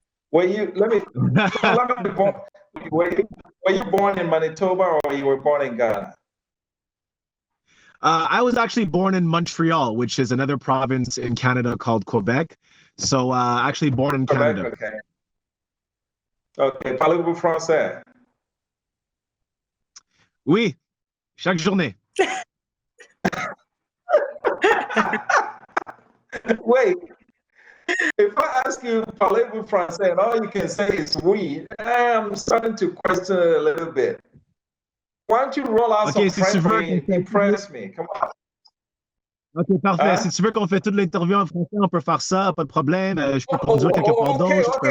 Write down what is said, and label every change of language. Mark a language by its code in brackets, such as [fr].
[en] Were you born in Manitoba or you were born in Ghana? I was actually born in Montreal, which is another province in Canada called Quebec. So actually born in Canada. Okay. [fr] Ok, parlez-vous français? Oui, chaque journée. [en] Wait, if I ask you [fr] parlez-vous français [en] and all you can say is oui, I'm starting to question it a little bit. Why don't you roll out some French for me? Impress me, come on. [fr] Ok, parfait. Si tu veux qu'on fait toute l'interview en français, on peut faire ça, pas de problème. Je peux produire quelques pardons.